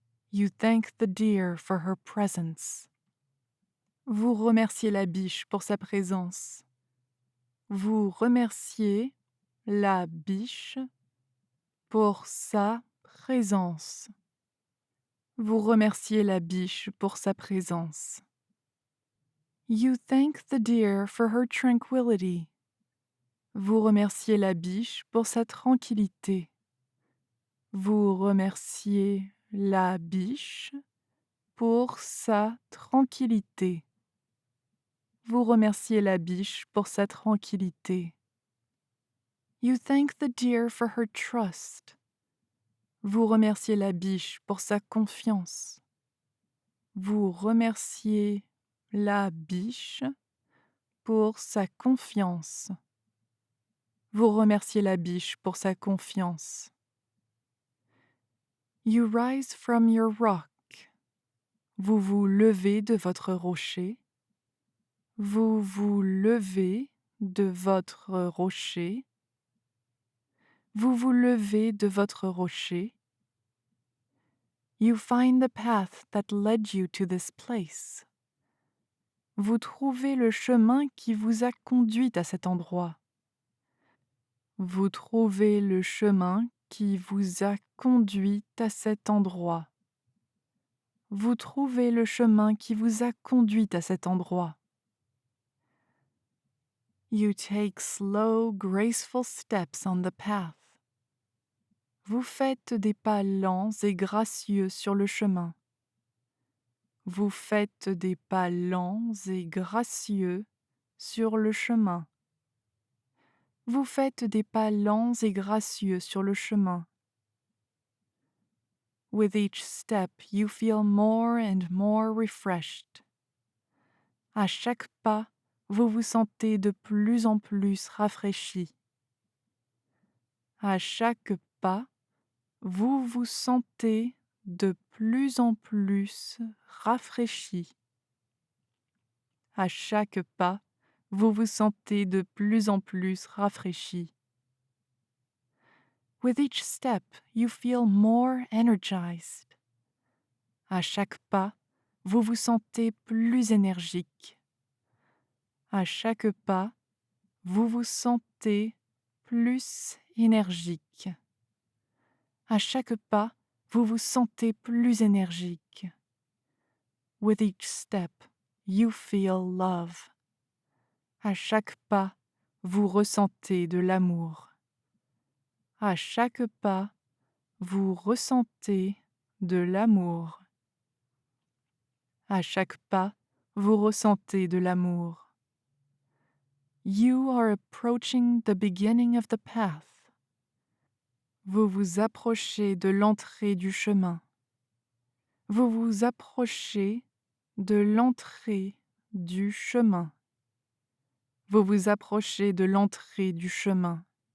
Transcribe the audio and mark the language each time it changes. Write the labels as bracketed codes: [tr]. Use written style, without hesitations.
[en] You thank the deer for her presence. [fr] Vous remerciez la biche pour sa présence. Vous remerciez la biche pour sa présence. Vous remerciez la biche pour sa présence. [en] You thank the deer for her tranquility. [fr] Vous remerciez la biche pour sa tranquillité. Vous remerciez la biche pour sa tranquillité. Vous remerciez la biche pour sa tranquillité. [en] You thank the deer for her trust. [fr] Vous remerciez la biche pour sa confiance. Vous remerciez la biche pour sa confiance. Vous remerciez la biche pour sa confiance. [en] You rise from your rock. [fr] Vous vous levez de votre rocher. Vous vous levez de votre rocher. Vous vous levez de votre rocher. [en] You find the path that led you to this place. [fr] Vous trouvez le chemin qui vous a conduit à cet endroit. Vous trouvez le chemin qui vous a conduit à cet endroit. Vous trouvez le chemin qui vous a conduit à cet endroit. [en] You take slow, graceful steps on the path. [fr] Vous faites des pas lents et gracieux sur le chemin. Vous faites des pas lents et gracieux sur le chemin. Vous faites des pas lents et gracieux sur le chemin. [en] With each step, you feel more and more refreshed. [fr] À chaque pas, vous vous sentez de plus en plus rafraîchi. À chaque pas, vous vous sentez de plus en plus rafraîchi. À chaque pas, vous vous sentez de plus en plus rafraîchi. [en] With each step, you feel more energized. [fr] À chaque pas, vous vous sentez plus énergique. À chaque pas, vous vous sentez plus énergique. À chaque pas, vous vous sentez plus énergique. [en] With each step, you feel love. [fr] À chaque pas, vous ressentez de l'amour. À chaque pas, vous ressentez de l'amour. À chaque pas, vous ressentez de l'amour. [en] You are approaching the beginning of the path. [fr] Vous vous approchez de l'entrée du chemin. Vous vous approchez de l'entrée du chemin. Vous vous approchez de l'entrée du chemin.